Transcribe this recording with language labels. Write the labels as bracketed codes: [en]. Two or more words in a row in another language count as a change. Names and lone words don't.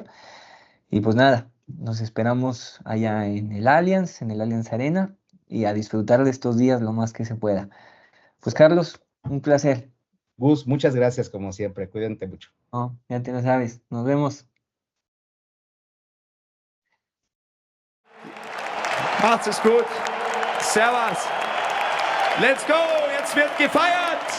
[es] Y pues nada, nos esperamos allá en el Allianz Arena, y a disfrutar de estos días lo más que se pueda. Pues Carlos, un placer, Gus, muchas gracias como siempre, cuídate mucho. ¿no? Ya te lo sabes. Nos vemos. [de] Macht's es gut. Servus. [en] Let's go. [de] Jetzt wird gefeiert.